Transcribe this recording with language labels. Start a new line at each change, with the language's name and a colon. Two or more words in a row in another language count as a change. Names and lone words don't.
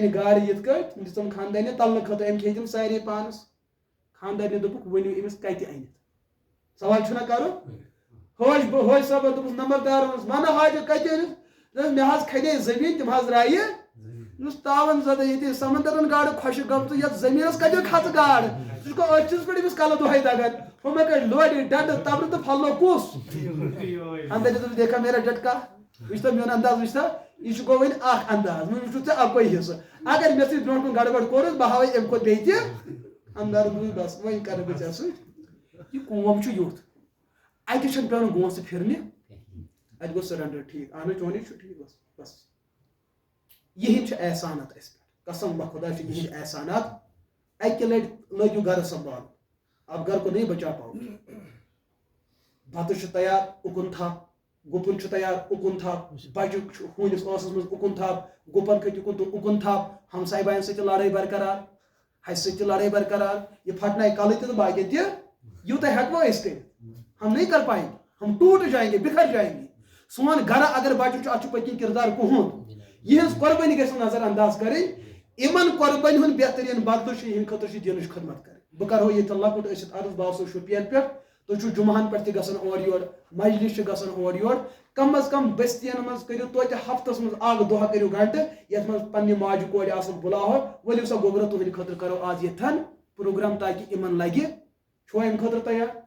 Kashmiri: اَنہِ گاڈٕ یِتھ کٲٹھۍ تِم دِژٕم خاندارنہِ تَلنہٕ خٲطرٕ أمۍ کھیٚیہِ تِم سارے پانَس خاندارنہِ دوٚپُکھ ؤنِو أمِس کَتہِ اَنہِ سوال چھُنہ کَرُن حٲج صٲبن دوٚپُس نمبردارَن اوس وَنہٕ حاجہِ کَتہِ أنِتھ دوٚپُس مےٚ حظ کھَنے زٔمیٖن تِم حظ رایہِ یُس تاوَن زَدٕ ییٚتہِ سَمنٛدرَن گاڈٕ خۄشِک گٔمژٕ یَتھ زٔمیٖنَس کَتہِ کھژٕ گاڈٕ ژٕ چھُکھ أچھِس پٮ۪ٹھ أمِس کَلہٕ دۄہَے دَگان ہُہ مےٚ کَڑِ لورِ ڈَنڈٕ تَبرٕ تہٕ پھلنو کُس اَندَر دوٚپُس
Urdu: دیکھا میرا جٹکا
Kashmiri: وٕچھ تہٕ میون انداز وٕچھ تہٕ یہِ گوٚو وۄنۍ اَکھ انداز وۄنۍ وٕچھُتھ ژےٚ اَکُے حِصہٕ اگر مےٚ سۭتۍ برونٛٹھ کُن گڑبڑ کوٚرُس بہٕ ہاوَے اَمہِ کھۄتہٕ بیٚیہِ تہِ انداز دوٚپُس بَس وۄنۍ کَرٕ بہٕ ژےٚ سۭتۍ یہِ قوم چھُ یُتھ اَتہِ چھُنہٕ پیٚوان گونٛسہٕ پھِرنہِ اَتہِ گوٚو سرینڈر ٹھیٖک اہن حظ چونٕے چھُ ٹھیٖک بس بس یِہِنٛدۍ چھِ احسانات اَسہِ پٮ۪ٹھ قسم بخدا چھِ یِہِنٛدۍ احسانات اَکہِ لَٹہِ لٲگِو گرٕ سنٛبھالُن
Urdu: اب گھر کو نہیں بچا پاؤ
Kashmiri: بتہٕ چھُ تیار اُکُن تھپھ گُپُن چھُ تیار اُکُن تھپھ بچہِ چھُ ہوٗنِس ٲسَس منٛز اُکُن تھپھ گُپن کھٔتۍ اُکُن تہٕ اُکُن تھپھ ہمساے باین سۭتۍ چھِ لڑٲے برقرار ہسہِ سۭتۍ چھِ لڑٲے برقرار یہِ پھٹنایہِ کلہٕ تہِ تہٕ باقین تہِ یوٗتاہ ہٮ۪کوا أسۍ کٔرِتھ
Urdu: ہم نہیں کر پائیں گے ہم ٹوٹ جائیں گے بکھر جائیں گے
Kashmiri: سون گرٕ اگر بچہِ چھُ اتھ چھُ پٔتکِنۍ کِردار کُہُنٛد یِہٕنٛز قۄربٲنی گژھِ نہٕ نظر انداز کَرٕنۍ یِمن قۄربٲنی ہُنٛد بہتریٖن بدلہٕ چھُ یِہٕنٛدِ خٲطرٕ چھِ دیٖنٕچ خدمت کَرٕنۍ بہٕ کرہو ییٚتٮ۪ن لۄکُٹ ٲسِتھ عرض بہٕ آسو شُپین پٮ۪ٹھ تُہۍ چھِو جُمعہن پٮ۪ٹھ تہِ گژھان اورٕ یورٕ مجلِس چھِ گژھان اورٕ یورٕ کم از کم بستین منٛز کٔرِو توتہِ ہفتس منٛز اکھ دۄہ کٔرِو گنٹہٕ یتھ منٛز پننہِ ماجہِ کورِ آسان بُلاوہوکھ ؤلِو سا گوٚبرا تُہنٛدِ خٲطرٕ کرو آز ییٚتھن پروگرام تاکہِ یِمن لگہِ چھُوا امہِ خٲطرٕ تیار